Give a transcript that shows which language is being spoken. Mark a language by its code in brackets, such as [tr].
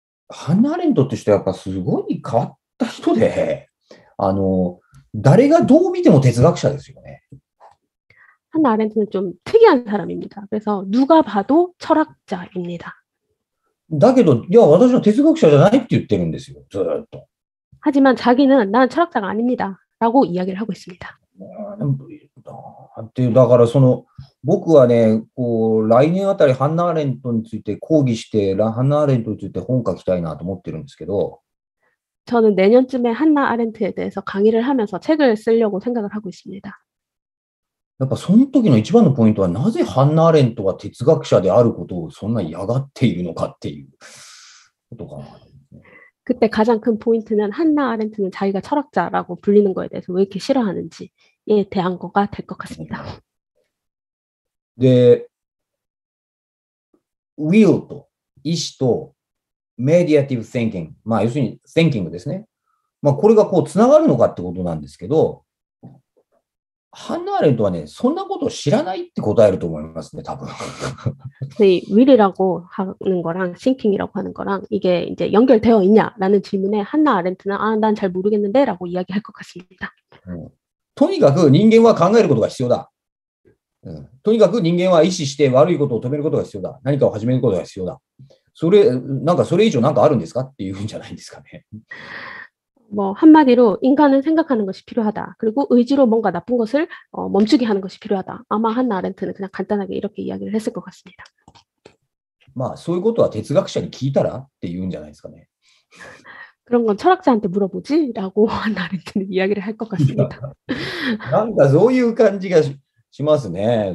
[ja] ハンナ・アレントって人はやっぱすごい変わった人で、誰がどう見ても哲学者ですよね。 [ko] 한나 아렌트는 좀 특이한 사람입니다. 그래서 누가 봐도 철학자입니다. [ja] だけど、いや、私は哲学者じゃないって言ってるんですよ、ずっと。 [ko] 하지만 자기는 난 철학자가 아닙니다. 라고 이야기를 하고 있습니다. [ja] だから僕はね、来年あたりハンナ・アレントについて講義して、ハンナ・アレントについて本書きたいなと思ってるんですけど、 [ko] 저는 내년쯤에 한나 아렌트에 대해서 강의를 하면서 책을 쓰려고 생각을 하고 있습니다. [ja] やっぱその時の一番のポイントは、なぜハンナ・アレントが哲学者であることをそんな嫌がっているのかっていうことかな。 [ko] 그때 가장 큰 포인트는 한나 아렌트는 자기가 철학자라고 불리는 거에 대해서 왜 이렇게 싫어하는지에 대한 거가 될 것 같습니다. [ja] で、will と意思とメディアティブ・シンキング、まあ要するに thinking ですね。まあこれがこうつながるのかってことなんですけど、ハンナ・アレントはね、そんなことを知らないって答えると思いますね、多分。 [ko] 이 will이라고 하는 거랑 thinking이라고 하는 거랑 이게 이제 연결되어 있냐라는 질문에 한나 아렌트는 난 잘 모르겠는데라고 이야기할 것 같습니다. [ja] とにかく人間は考えることが必要だ。とにかく人間は意思して悪いことを止めることが必要だ。何かを始めることが必要だ。それ以上なんかあるんですかっていうんじゃないんですかね。 [ko] 뭐 한마디로 인간은 생각하는 것이 필요하다. 그리고 의지로 뭔가 나쁜 것을 멈추게 하는 것이 필요하다. 아마 한나 아렌트는 그냥 간단하게 이렇게 이야기를 했을 것 같습니다. [ja] まあそういうことは哲学者に聞いたらっていうんじゃないですかね。 [ko] 그런 건 철학자한테 물어보지라고 한나 아렌트는 이야기를 할 것 같습니다. [ja] なんかそういう感じがしますね。